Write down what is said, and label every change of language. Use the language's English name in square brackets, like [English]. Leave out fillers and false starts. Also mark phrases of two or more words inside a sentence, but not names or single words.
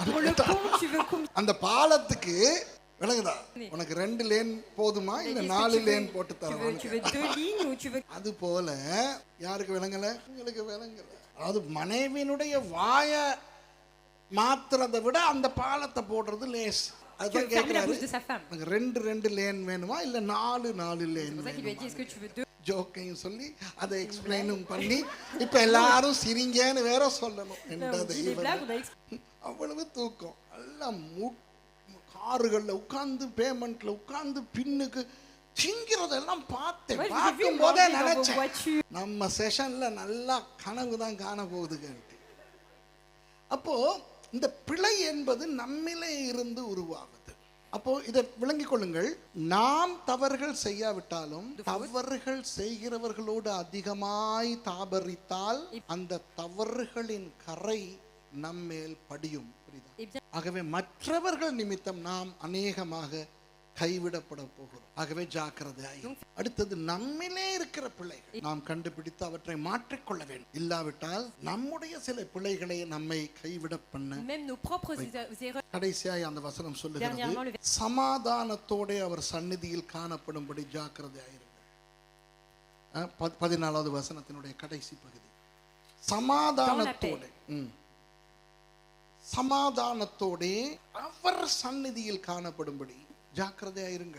[Tamil] அந்த பாலத்துக்கு விளங்குதா, உனக்கு 2 லேன் போதுமா இல்ல 4 லேன் போட்டு தரணும்? அது போல யாருக்கு விளங்கல, உங்களுக்கு விளங்கல. அதாவது மனைவியினுடைய வாயை மாத்துறதை விட அந்த பாலத்தை போடுறது லேஸ். [French] Que [Tamil] அதுதான் [French] fermer la [Tamil] கேட்கிறாரு, [French] bouche de sa femme. [Tamil] எனக்கு ரெண்டு லேன் வேணுமா இல்ல 4 லேன் [French] C'est pour ça qu'il lui a dit, est-ce que tu veux 2? [Tamil] ஜோக்கையும் சொல்லி அதை எக்ஸ்பிளைனும் பண்ணி இப்ப எல்லாரும் சிரிங்கன்னு வேற சொல்லணும். [French] Là, [Tamil] என்ற [French] on dit des blagues, on a expliqué. [Tamil] அவ்வளவு தூக்கம் எல்லாம் காருகள்ல உட்கார்ந்து பேமெண்ட்ல உட்கார்ந்து பின்னுக்கு திங்கிறதெல்லாம் பார்த்தேன். [French] Moi, je vous ai vu [Tamil] பார்க்கும் போதே [French] manger dans vos [Tamil] நினைச்சேன் [French] voitures. [Tamil] நம்ம செஷன்ல நல்லா கனவு தான் காண போகுதுங்க. அப்போ இந்த பிழை என்பது நம்மிலே இருந்து உருவாகுது. அப்போ இதை விளங்கிக் கொள்ளுங்கள், நாம் தவறுகள் செய்யாவிட்டாலும் தவறுகள் செய்கிறவர்களோடு அதிகமாய் தாபரித்தால் அந்த தவறுகளின் கரை நம்மேல் படியும். புரியுதா? ஆகவே மற்றவர்கள் நிமித்தம் நாம் அநேகமாக கைவிடப்பட போகிறோம். ஆகவே ஜாக்கிரதையாய். அடுத்தது நம்மிலே இருக்கிற பிழைகள் நாம் கண்டுபிடித்து அவற்றை மாற்றிக்கொள்ள வேண்டும். இல்லாவிட்டால் நம்முடைய சில பிழைகளை நம்மை கைவிட பண்ண. [French] Même nos propres erreurs. [Tamil] கடைசியாய் அந்த வசனம் சொல்லுகிறது, [French] Dernièrement, [Tamil] சமாதானத்தோட அவர் சந்நிதியில் காணப்படும்படி ஜாக்கிரதையாயிருங்க. 14வது வசனத்தினுடைய கடைசி பகுதி. சமாதானத்தோட சமாதானத்தோட அவர் சந்நிதியில் காணப்படும்படி ஜாக்கிரதையாயிருங்கள்.